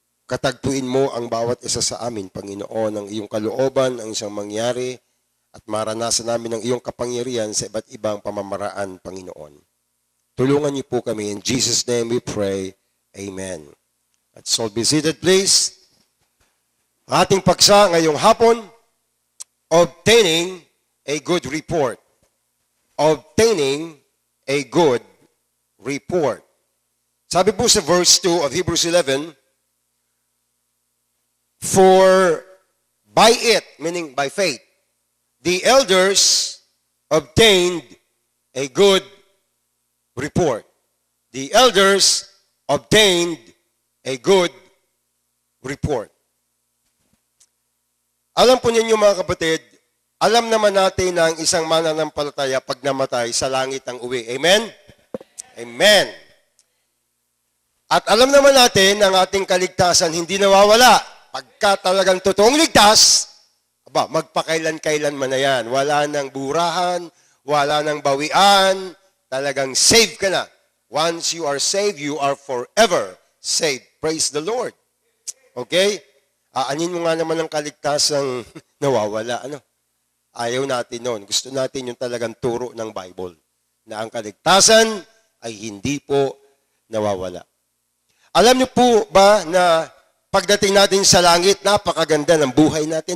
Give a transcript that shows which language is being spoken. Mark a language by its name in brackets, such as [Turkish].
[Filipino] Katagpuin mo ang bawat isa sa amin, Panginoon, ang iyong kalooban, ang isang mangyari, at maranasan namin ang iyong kapangyarihan sa iba't ibang pamamaraan, Panginoon. Tulungan niyo po kami. [English] In Jesus' name we pray. Amen. Let's all be seated, please. [Filipino] Ating paksa ngayong hapon, [English] obtaining a good report. Obtaining a good report. [Filipino] Sabi po sa [English] verse 2 of Hebrews 11, for by it, meaning by faith, the elders obtained a good report. The elders obtained a good report. [Filipino] Alam po ninyo mga kapatid, alam naman natin na ang isang mananampalataya pag namatay sa langit ang uwi. Amen? Amen. At alam naman natin na ang ating kaligtasan hindi nawawala. Pagka talagang totoong ligtas, magpakailan-kailan man na yan. Wala nang burahan, wala nang bawian, talagang saved ka na. [English] Once you are saved, you are forever saved. Praise the Lord. Okay? [Filipino] Aanin mo nga naman ang kaligtasang nawawala. Ayaw natin noon. Gusto natin yung talagang turo ng Bible na ang kaligtasan ay hindi po nawawala. Alam niyo po ba na pagdating natin sa langit, napakaganda ng buhay natin?